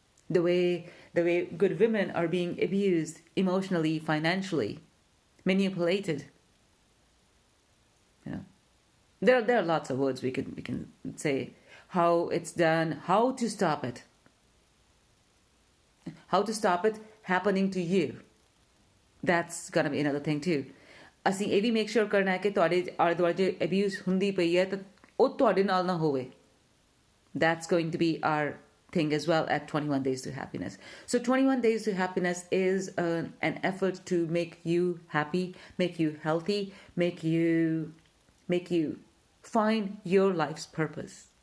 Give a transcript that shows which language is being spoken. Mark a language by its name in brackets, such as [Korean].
[English] The way good women are being abused emotionally, financially, manipulated. You know, there are lots of words we can say how it's done, how to stop it. How to stop it happening to you. That's gonna be another thing too. [Punjabi] ਅਸੀਂ ਇਹ ਵੀ [English] make sure [Punjabi] ਕਰਨਾ ਹੈ ਕਿ ਤੁਹਾਡੇ ਆਲੇ ਦੁਆਲੇ ਜੇ abuse ਹੁੰਦੀ ਪਈ ਹੈ ਤਾਂ ਉਹ ਤੁਹਾਡੇ ਨਾਲ ਨਾ ਹੋਵੇ. [English] That's going to be our thing as well at 21 Days to Happiness. So 21 Days to Happiness is an effort to make you happy, make you healthy, make you find your life's purpose.